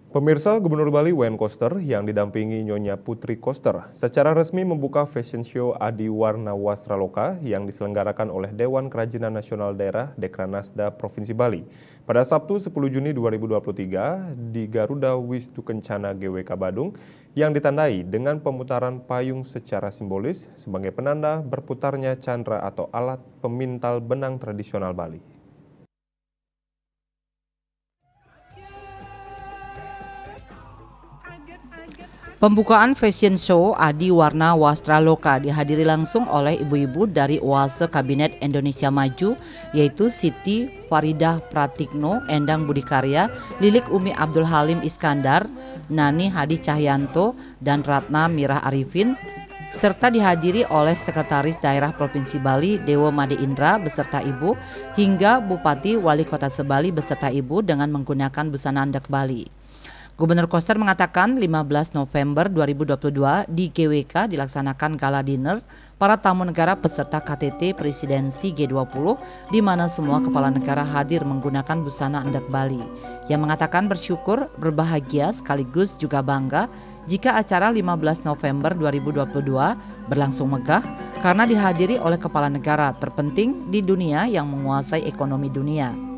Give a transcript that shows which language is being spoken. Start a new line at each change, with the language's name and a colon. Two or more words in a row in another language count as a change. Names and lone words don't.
Indonesian: Pemirsa, Gubernur Bali Wayne Koster yang didampingi Nyonya Putri Koster secara resmi membuka
English: fashion show
Indonesian: Adiwarna Wastraloka yang diselenggarakan oleh Dewan Kerajinan Nasional Daerah Dekranasda Provinsi Bali pada Sabtu 10 Juni 2023 di Garuda Wisnu Kencana GWK Badung yang ditandai dengan pemutaran payung secara simbolis sebagai penanda berputarnya candra atau alat pemintal benang tradisional Bali. Pembukaan
English: fashion show
Indonesian: Adiwarna Wastraloka dihadiri langsung oleh ibu-ibu dari Oase Kabinet Indonesia Maju, yaitu Siti Faridah Pratikno, Endang Budikarya, Lilik Umi Abdul Halim Iskandar, Nani Hadi Cahyanto, dan Ratna Mirah Arifin, serta dihadiri oleh Sekretaris Daerah Provinsi Bali Dewo Made Indra beserta ibu, hingga Bupati Wali Kota Sebali beserta ibu dengan menggunakan busana adat Bali. Gubernur Koster mengatakan 15 November 2022 di GWK dilaksanakan
English: gala dinner
Indonesian: para tamu negara peserta KTT Presidensi G20 di mana semua kepala negara hadir menggunakan busana adat Bali. Yang mengatakan bersyukur, berbahagia sekaligus juga bangga jika acara 15 November 2022 berlangsung megah karena dihadiri oleh kepala negara terpenting di dunia yang menguasai ekonomi dunia.